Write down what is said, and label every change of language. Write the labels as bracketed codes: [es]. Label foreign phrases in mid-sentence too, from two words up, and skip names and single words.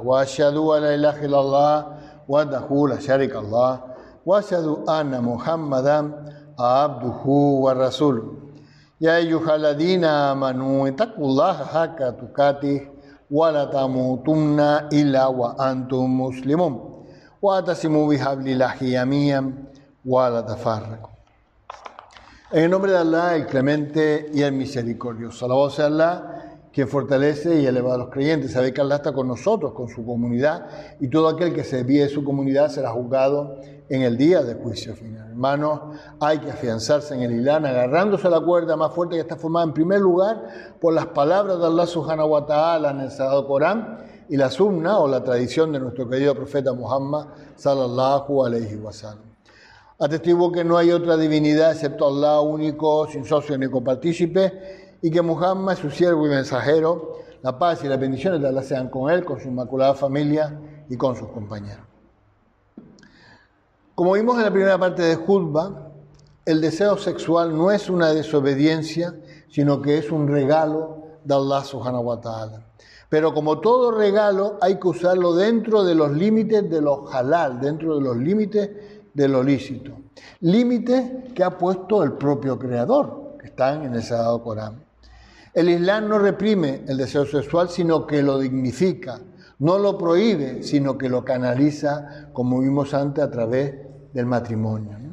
[ar] وأشهد أن لا إله إلا الله وحده لا شريك له وأشهد أن محمدا عبده ورسوله. يا أيها الذين آمنوا اتقوا الله حق تقاته وَلَا تَمُوتُنَّ إِلَّا وَأَنْتُمْ مُسْلِمُونَ وَاعْتَصِمُوا بِحَبْلِ اللَّهِ جَمِيعًا وَلَا تَفَرَّقُوا. [es] En el nombre de Allah, el clemente y el misericordioso. Alabado sea Allah, quien fortalece y eleva a los creyentes. Sabe que Allah está con nosotros, con su comunidad, y todo aquel que se desvíe de su comunidad será juzgado en el día del juicio final. Hermanos, hay que afianzarse en el Islam, agarrándose a la cuerda más fuerte que está formada en primer lugar por las palabras de Allah [ar] subhanahu wa ta'ala [es] en el Sagrado Corán y la sunna o la tradición de nuestro querido profeta Muhammad [ar] sallallahu alaihi wasallam. [es] Atestigo que no hay otra divinidad excepto Allah único, sin socio ni copartícipe, y que Muhammad es su siervo y mensajero. La paz y las bendiciones de Allah sean con él, con su inmaculada familia y con sus compañeros. Como vimos en la primera parte de Jutba, el deseo sexual no es una desobediencia, sino que es un regalo de Allah [ar] subhanahu wa ta'ala. [es] Pero como todo regalo, hay que usarlo dentro de los límites de lo halal, dentro de los límites de lo lícito. Límites que ha puesto el propio Creador, que están en el Sagrado Corán. El Islam no reprime el deseo sexual, sino que lo dignifica, No lo prohíbe, sino que lo canaliza, como vimos antes, a través del matrimonio, ¿no?